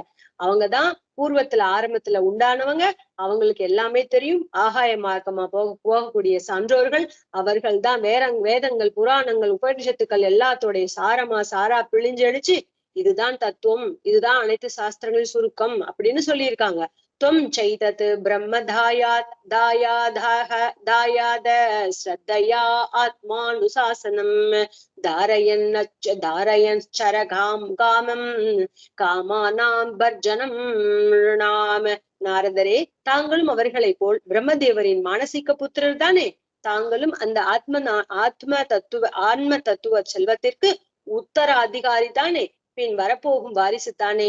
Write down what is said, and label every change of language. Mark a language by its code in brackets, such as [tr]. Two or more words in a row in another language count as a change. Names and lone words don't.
[ta] அவங்கதான் பூர்வத்துல ஆரம்பத்துல உண்டானவங்க. அவங்களுக்கு எல்லாமே தெரியும். ஆகாய மார்க்கமா போகக்கூடிய சான்றோர்கள் அவர்கள் தான் வேதங்கள், புராணங்கள், உபனிஷத்துக்கள் எல்லாத்தோடைய சாரா பிழிஞ்சடிச்சு இதுதான் தத்துவம், இதுதான் அனைத்து சாஸ்திரங்களின் சுருக்கம் அப்படின்னு சொல்லியிருக்காங்க. [sa] त्वं चैतत् ब्रह्म दायाद श्रद्धया आत्मानुशासनम् धारयञ्चरगां कामं कामानां वर्जनं नाम. [ta] நாரதரே, தாங்களும் அவர்களை போல் பிரம்மதேவரின் மானசீக புத்திரர் தானே? தாங்களும் அந்த ஆன்ம தத்துவ செல்வத்திற்கு உத்தராதிகாரி தானே? பின் வரப்போகும் வாரிசு தானே?